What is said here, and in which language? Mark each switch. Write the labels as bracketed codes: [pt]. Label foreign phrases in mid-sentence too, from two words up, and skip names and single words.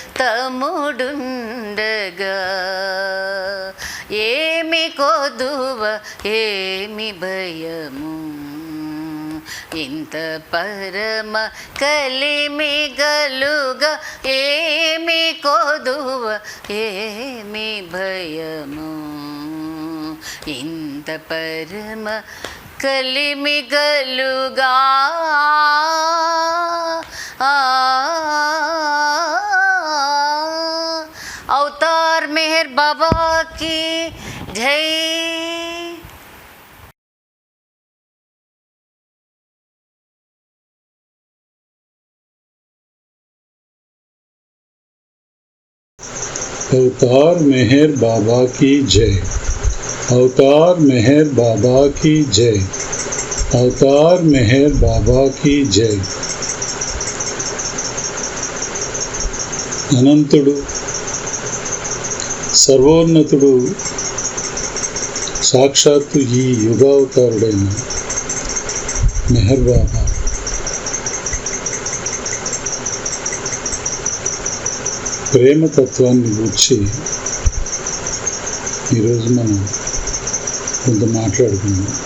[te] తముడుండగా ఏమి కొదువ ఏమి భయము ఇంత పరమ కలిమిగలుగా ఏమి కొదువ ఏమి భయము ఇంత పరమ కలిమిగలుగా [hi] अवतार मेहर बाबा की जय। अवतार मेहर बाबा की जय। अवतार मेहर बाबा की जय। अवतार मेहर बाबा की जय। [te] అనంతుడు సర్వోన్నతుడు సాక్షాత్తు ఈ యుగావతారుడైన మెహర్ బాబా ప్రేమతత్వాన్ని గూర్చి ఈరోజు మనం కొంత మాట్లాడుకుందాం.